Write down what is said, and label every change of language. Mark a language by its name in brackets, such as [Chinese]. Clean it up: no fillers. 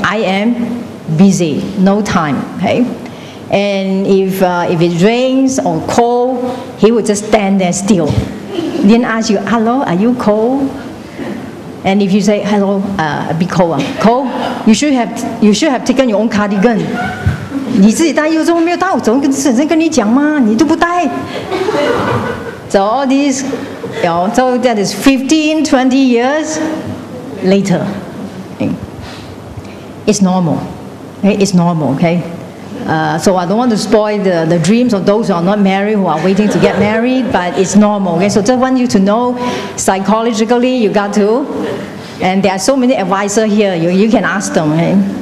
[English] I am busy, no time. Okay? And if it rains or cold, he would just stand there still. Then ask you, hello, are you cold? And if you say, hello, a bit cold. Cold? You should have taken your own cardigan. [Chinese] 你自己带衣服怎么没有带？我总跟你讲嘛，你都不带。 [English] So all these, so that is 15, 20 years later. It's normal. Okay? It's normal, okay? So I don't want to spoil the dreams of those who are not married, who are waiting to get married, but it's normal, okay? So just want you to know, psychologically, you got to, and there are so many advisors here, you can ask them, okay?